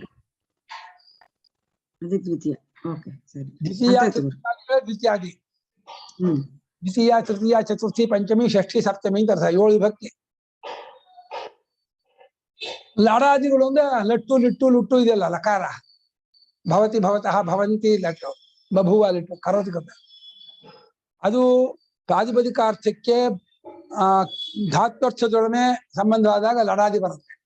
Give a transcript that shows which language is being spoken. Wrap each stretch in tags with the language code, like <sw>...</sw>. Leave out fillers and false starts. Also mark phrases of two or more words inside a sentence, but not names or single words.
<kn>ದ್ವಿತೀಯ ದ್ವಿತೀಯ ದ್ವಿತೀಯಾದಿ. ದ್ವಿತೀಯ ತೃತೀಯ ಚತುರ್ಥಿ ಪಂಚಮಿ ಷಷ್ಠಿ ಸಪ್ತಮಿ ಅಂತ ಅರ್ಥ. 7 ವಿಭಕ್ತಿ. ಲಾಡಾದಿಗಳು ಅಂದ್ರೆ ಲಟ್ಟು ಲಿಟ್ಟು ಲುಟ್ಟು ಇದೆಯಲ್ಲ, ಲಕಾರ.</kn> <sa>ಭವತಿ ಭವತಃ ಭವಂತಿ</sa> <kn>ಲಟ್ಟು, ಬಭುವ ಲಿಟ್ಟು, ಕರೋತಿ ಕರ್ತ. ಅದು ಪ್ರಾತಿಪದಿಕಾರ್ಥಕ್ಕೆ ಧಾತ್ವರ್ಥದೊಡನೆ ಸಂಬಂಧವಾದಾಗ ಲಡಾದಿ ಬರುತ್ತೆ.</kn>